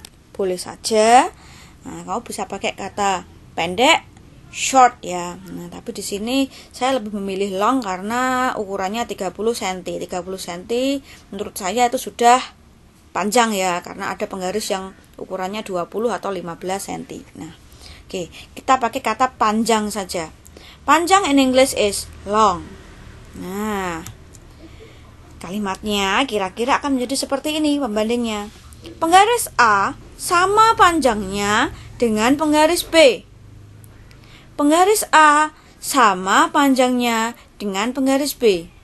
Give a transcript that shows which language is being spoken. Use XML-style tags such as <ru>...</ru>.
<id>Boleh saja. Nah, kamu bisa pakai kata pendek, short ya. Nah, tapi di sini saya lebih memilih long karena ukurannya 30 cm. 30 cm menurut saya itu sudah panjang ya, karena ada penggaris yang ukurannya 20 atau 15 cm. Nah, oke, kita pakai kata panjang saja.</id> <en>Panjang in English is long.</en> <id>Nah, kalimatnya kira-kira akan menjadi seperti ini pembandingnya. Penggaris A sama panjangnya dengan penggaris B. Penggaris A sama panjangnya dengan penggaris B.</id>